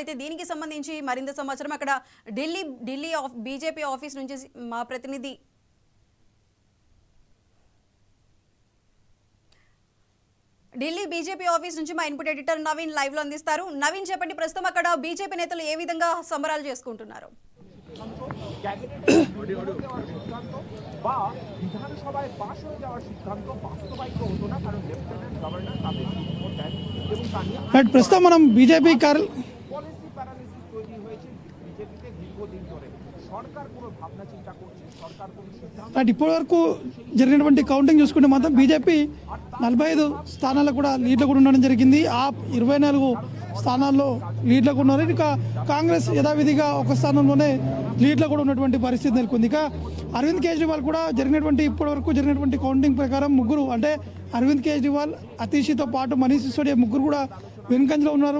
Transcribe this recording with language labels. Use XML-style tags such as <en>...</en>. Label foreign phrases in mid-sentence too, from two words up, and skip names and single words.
<te>అయితే దీనికి సంబంధించి మరింత సమాచారం అక్కడ ఢిల్లీ బీజేపీ ఆఫీస్ నుంచి మా ప్రతినిధి ఢిల్లీ బీజేపీ ఆఫీస్ నుంచి మా</te> <en>input editor</en> <te>నవీన్ లైవ్ లో అందిస్తారు. నవీన్ చెప్పండి, ప్రస్తుతం అక్కడ బీజేపీ నేతలు ఏ విధంగా సంబరాలు చేసుకుంటున్నారు?</te> <bn>বা বিধানসভায় পাশ হয়ে যাওয়ার সিদ্ধান্ত বাস্তবায়িত হতো না, কারণ লেফটেন্যান্ট গভর্নর তাদের রিপোর্ট দেন এবং তা নিয়ে</bn> <te>ప్రస్తుతం మనం బీజేపీ</te> <en>policy paralysis</en> <bn>তৈরি হয়েছে বিজেপিতে দীর্ঘদিন ধরে। সরকার কোনো ভাবনা চিন্তা করছে, সরকার কোনো সিদ্ধান্ত</bn> <te>ఇప్పటి వరకు జరిగినటువంటి కౌంటింగ్ చూసుకుంటే మాత్రం బీజేపీ 45 స్థానాల్లో కూడా లీడ్లో కూడా ఉండడం జరిగింది. ఆ 24 స్థానాల్లో లీడ్లో కూడా ఉన్నారు. ఇక కాంగ్రెస్ యథావిధిగా ఒక స్థానంలోనే లీడ్లో కూడా ఉన్నటువంటి పరిస్థితి నెలకొంది. ఇక అరవింద్ కేజ్రీవాల్ కూడా ఇప్పటి వరకు జరిగినటువంటి కౌంటింగ్ ప్రకారం ముగ్గురు, అంటే అరవింద్ కేజ్రీవాల్, అతీషితో పాటు మనీష్ సిసోడియా ముగ్గురు కూడా వెనుకంజలో ఉన్నారు.</te>